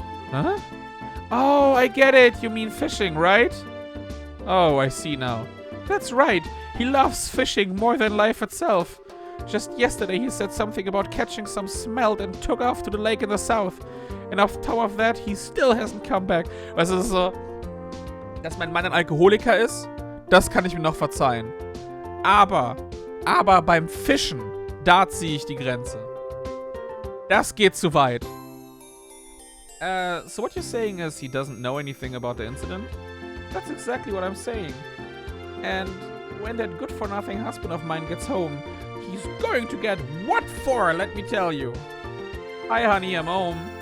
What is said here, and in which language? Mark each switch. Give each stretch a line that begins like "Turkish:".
English: Huh? Oh, I get it. You mean fishing, right? Oh, I see now. That's right. He loves fishing more than life itself. Just yesterday he said something about catching some smelt and took off to the lake in the south. And on top of that, he still hasn't come back.
German: Was ist so, dass mein Mann ein Alkoholiker ist, das kann ich mir noch verzeihen. Aber beim Fischen, da ziehe ich die Grenze. Das geht zu weit.
English: So what you're saying is he doesn't know anything about the incident? That's exactly what I'm saying. And when that good-for-nothing husband of mine gets home, he's going to get what for, let me tell you. Hi, honey, I'm home.